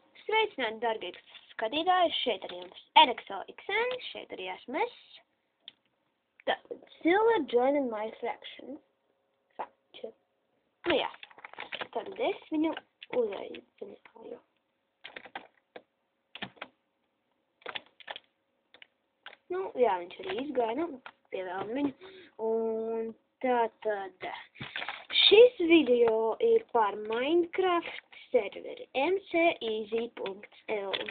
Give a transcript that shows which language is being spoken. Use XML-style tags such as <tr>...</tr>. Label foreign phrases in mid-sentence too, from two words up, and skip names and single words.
<lv>Sveicināti, darbie skatītāji, šeit arī jums RXOXN, šeit arī esmu es. Tātad,</lv> <en>Silver joined my fraction. Faction.</en> <lv>Nu jā, tad es viņu uzaicināju. Nu, jā, viņš arī izgāja, nu, pievēlam viņu. Un tātad, šis video ir par Minecraft serveri mceasy.lv.</lv>